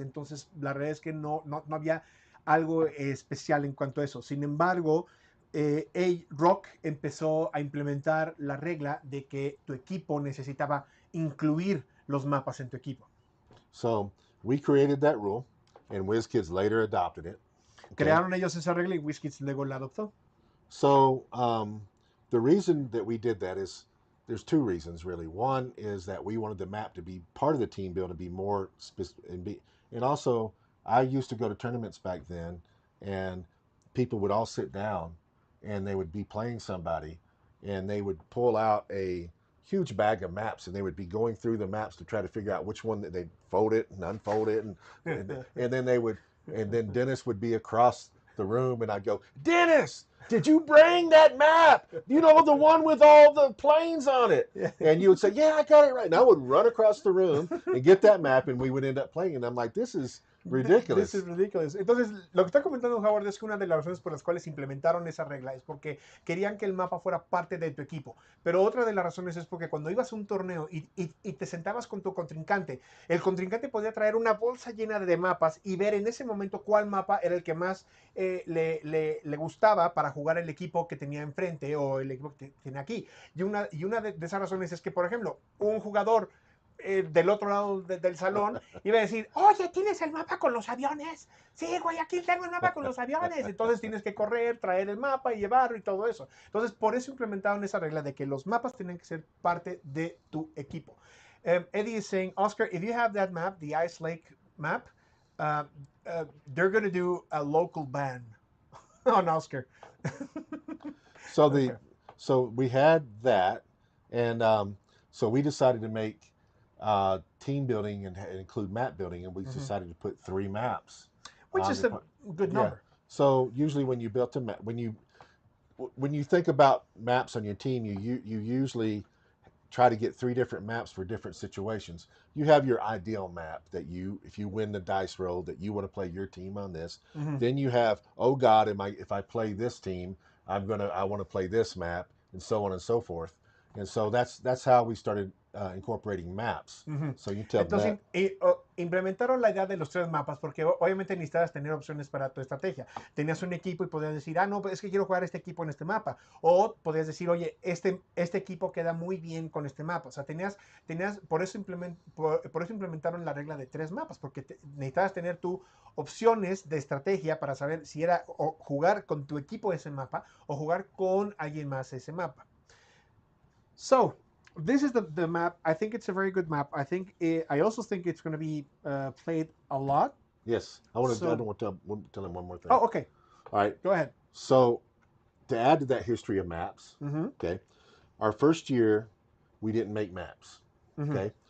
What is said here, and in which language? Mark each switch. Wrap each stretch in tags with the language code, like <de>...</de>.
<es>Entonces, la realidad es que no había algo especial en cuanto a eso. Sin embargo, Rock empezó a implementar la regla de que tu equipo necesitaba incluir los mapas en tu equipo.</es> <en>So we created that rule, and WizKids later adopted it. Okay?</en> <es>Crearon ellos esa regla y WizKids luego la adoptó.</es> <en>So the reason that we did that is there's two reasons really. One is that we wanted the map to be part of the team build, to be more specific, and also I used to go to tournaments back then, and people would all sit down, and they would be playing somebody, and they would pull out a huge bag of maps, and they would be going through the maps to try to figure out which one that they'd fold it and unfold it, and then they would, and then Dennis would be across the room, and I'd go, Dennis, did you bring that map? You know, the one with all the planes on it. And you would say, yeah, I got it right. And I would run across the room and get that map, and we would end up playing. And I'm like, this is ridiculous. This is ridiculous.</en> <es>Entonces, lo que está comentando Howard es que una de las razones por las cuales implementaron esa regla es porque querían que el mapa fuera parte de tu equipo. Pero otra de las razones es porque cuando ibas a un torneo y te sentabas con tu contrincante, el contrincante podía traer una bolsa llena de mapas y ver en ese momento cuál mapa era el que más le gustaba para jugar el equipo que tenía enfrente o el equipo que tiene aquí. Y una de esas razones es que, por ejemplo, un jugador del otro lado del salón iba a decir, oye, ¿tienes el mapa con los aviones? Sí, güey, aquí tengo el mapa con los aviones. Entonces tienes que correr, traer el mapa y llevarlo y todo eso. Entonces, por eso implementaron esa regla de que los mapas tienen que ser parte de tu equipo.</es> <en>Eddie is saying, Oscar, if you have that map, the Ice Lake map, they're going to do a local ban on Oscar. So so we had that, and so we decided to make team building and include map building, and we decided to put 3 maps, which is a good number. So usually when you built a map, when you think about maps on your team, you usually try to get 3 different maps for different situations. You have your ideal map that if you win the dice roll, that you want to play your team on this. Then you have, oh God, if I play this team, I want to play this map, and so on and so forth. And so that's how we started incorporating maps. So you tell</en> <es>Entonces, implementaron la idea de los 3 mapas porque obviamente necesitabas tener opciones para tu estrategia. Tenías un equipo y podías decir, no, pues es que quiero jugar este equipo en este mapa. O podías decir, oye, este equipo queda muy bien con este mapa. O sea, por eso implementaron la regla de 3 mapas, porque necesitabas tener tú opciones de estrategia para saber si era o jugar con tu equipo ese mapa o jugar con alguien más ese mapa.</es> <en>So, this is the map. I think it's a very good map. I also think it's going to be played a lot. Yes. I want to tell him one more thing. Oh, okay. All right. Go ahead. So, to add to that history of maps, okay, our first year, we didn't make maps. Okay.</en>